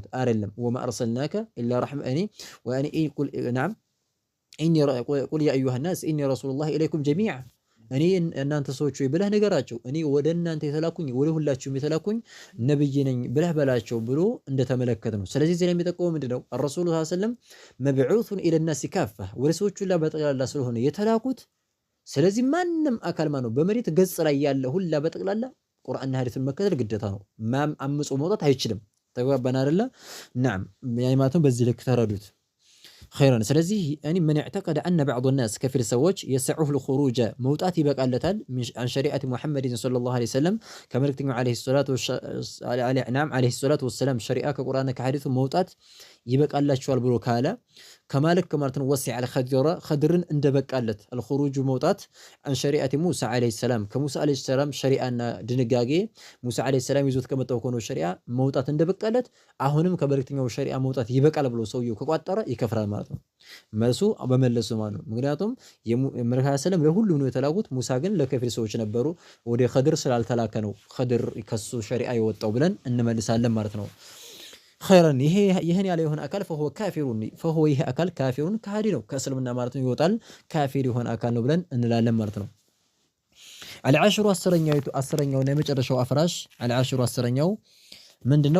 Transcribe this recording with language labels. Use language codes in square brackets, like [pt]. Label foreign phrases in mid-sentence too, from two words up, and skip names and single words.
[am] አይደለም። [ar] وما أرسلناك إلا رحمة وأن قل نعم إني قل يا أيها الناس إني رسول الله إليكم جميعا [am] እኔ እናንተ ሰዎች ወይ ብለህ ነገራቸው እኔ ወደ እናንተ የተላኩኝ ወደ ሁላችሁም የተላኩኝ ነብይ ነኝ ብለህ በላቸው ብሎ እንደተመለከተ ነው። ስለዚህ እዚህ ላይ የሚጠቀመው ምንድነው? [ar] الرسول صلى الله عليه وسلم مبعوث الى الناس كافه [am] ወደ ሰዎች ሁላ በጠቅላላ ስለሆነ የተላኩት። ስለዚህ ማንም አካል ማነው በመሬት ገጽ ላይ ያለ ሁላ በጠቅላላ ቁርአንና ሐዲስን መከተል ግዴታ ነው። ማም አምጾ መውጣት አይችልም። ተግባባን አይደለ? [ar] نعم يعني [am] ማለትም በዚህ ልክ ተረዱት። خيرا ስለዚህ እኔ [ar] من اعتقد ان بعض الناس كفر [am] ሰዎች [ar] يسعه الخروج [am] መውጣት ይበቃለታል [ar] عن شريعه محمد صلى الله عليه وسلم [am] ከመልእክተኛው [ar] عليه الصلاه والسلام [am] ሸሪዓ ከቁርአንና ከሐዲሱ መውጣት ይበቃላችኋል ብሎ ካለ ከማለክ ማለት ነው። [ar] وسع الخضر [am] እንደበቃለት الخروج መውጣት [ar] عن شريعه موسى عليه السلام [am] ከሙሳ [ar] عليه السلام [am] ሸሪዓና ድንጋጌ ሙሳ [ar] عليه السلام [am] ይዞት ከመጣው ከሆነ ሸሪዓ መውጣት እንደበቃለት አሁንም ከመልእክተኛው ሸሪዓ መውጣት ይበቃል ብሎ ሰውየው ከቋጠረ ይከፍራል ማለት ነው። መልሱ በመለሱ ማለት ነው። ምክንያቱም የመልእክተኛው ሰለም ለሁሉም ነው የተላኩት። ሙሳ ግን ለከፊል ሰዎች ነበሩ። ወደ ኸድር ስላልተላከ ነው ኸድር ከሱ ሸሪዓ የወጣው ብለን እንመልሳለን ማለት ነው። ኸይረን ይሄን ያለ የሆነ አካል [ar] فهو كافر [am] ፈሆ ይሄ አካል ካፊሩን ከሃዲ ነው፣ ከእስልምና ማለት ነው ይወጣል፣ ካፊር የሆነ አካል ነው ብለን እንላለን ማለት ነው። አልዓሽሩ አስረኛው እና የመጨረሻው አፍራሽ አልዓሽሩ አስረኛው ምንድነው?